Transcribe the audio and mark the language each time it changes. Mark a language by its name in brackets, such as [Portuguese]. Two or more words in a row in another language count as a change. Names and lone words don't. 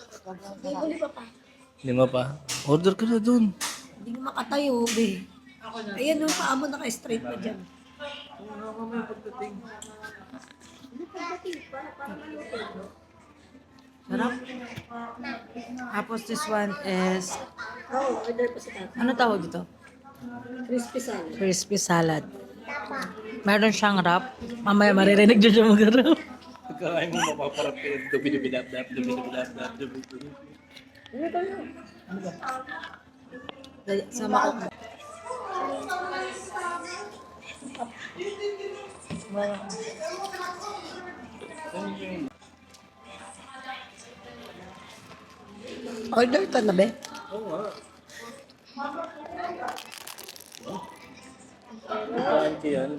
[Filipino] Lima pa. Order ka na dun. Hindi ka makatayo, be. Ayan, yung paa mo naka-straight na dyan. Sarap. [English] Tapos this one is [Filipino] Oo, order pa sa tatay. ano tawag dito? [English] Crispy salad. Crispy salad. [Filipino] Meron siyang wrap. Mamaya maririnig dyan siya mag-wrap. Pagkakain mo mapaparap ka yung dubi-dubi-dap-dap, dubi-dubi-dap-dap, dubi-dubi. Sama ko. Order ka na, be? Oo nga. Kain ko yan.